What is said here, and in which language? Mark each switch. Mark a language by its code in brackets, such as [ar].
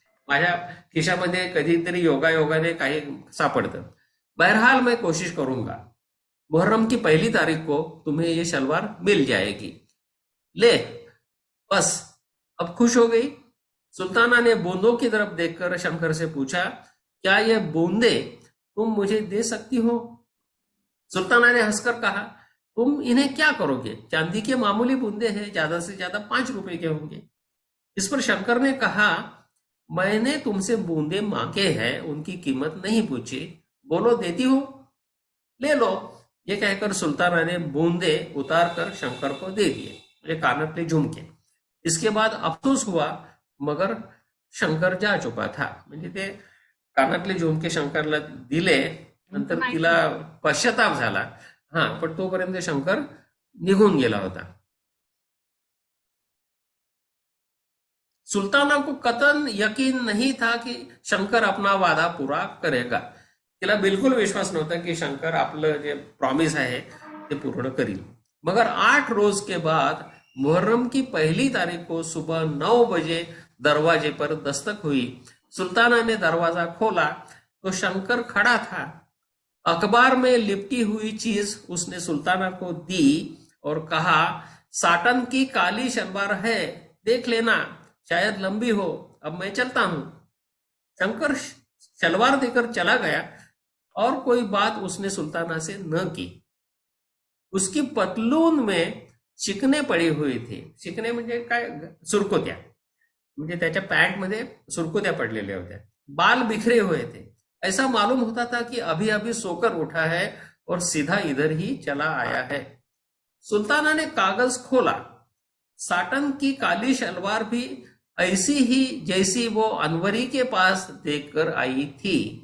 [mr] माझ्या खिशामध्ये कधीतरी योगायोगाने काही सापडतं. [hi] बहरहाल मैं कोशिश करूंगा. मुहर्रम की पहली तारीख को तुम्हें ये शलवार मिल जाएगी. ले, बस अब खुश हो गई. सुल्ताना ने बूंदों की तरफ देखकर शंकर से पूछा, क्या ये बूंदे तुम मुझे दे सकती हो? सुल्ताना ने हंसकर कहा, तुम इन्हें क्या करोगे? चांदी के मामूली बूंदे हैं, ज्यादा से ज्यादा 5 रुपए के होंगे. इस पर शंकर ने कहा, मैंने तुमसे बूंदे मांगे हैं, उनकी कीमत नहीं पूछी. बोलो देती हो? ले लो. ये कहकर सुल्ताना ने बूंदे उतार कर शंकर को दे दिए, ये [mr] कानातले झुमके. [hi] इसके बाद अफसोस हुआ, मगर शंकर जा चुका था. [mr] म्हणजे ते कानातले झुमके शंकरला दिले, नंतर तिला पश्चाताप झाला. हा, पण तोपर्यंत शंकर निघून गेला होता. [hi] सुल्ताना को कतन यकीन नहीं था कि शंकर अपना वादा पूरा करेगा. [mr] तिला बिल्कुल विश्वास नव्हता की शंकर आपलं जे प्रॉमिस आहे ते पूर्ण करील. [hi] मगर 8 रोज के बाद मुहर्रम की पहली तारीख को सुबह 9 बजे दरवाजे पर दस्तक हुई. सुल्ताना ने दरवाजा खोला तो शंकर खड़ा था. अखबार में लिपटी हुई चीज उसने सुल्ताना को दी और कहा, साटन की काली शलवार है, देख लेना, शायद लंबी हो, अब मैं चलता हूं. शंकर शलवार देकर चला गया और कोई बात उसने सुल्ताना से न की. उसकी पतलून में शिकणे पडी हुई थी. [mr] शिकणे म्हणजे काय? सुरकुत्या. म्हणजे त्याच्या पॅन्ट मध्ये सुरकुत्या पडलेल्या होत्या. [hi] बाल बिखरे हुए थे. ऐसा मालूम होता था कि अभी अभी सोकर उठा है और सीधा इधर ही चला आया है. सुल्ताना ने कागज खोला. साटन की काली शलवार भी ऐसी ही जैसी वो अनवरी के पास देखकर आई थी.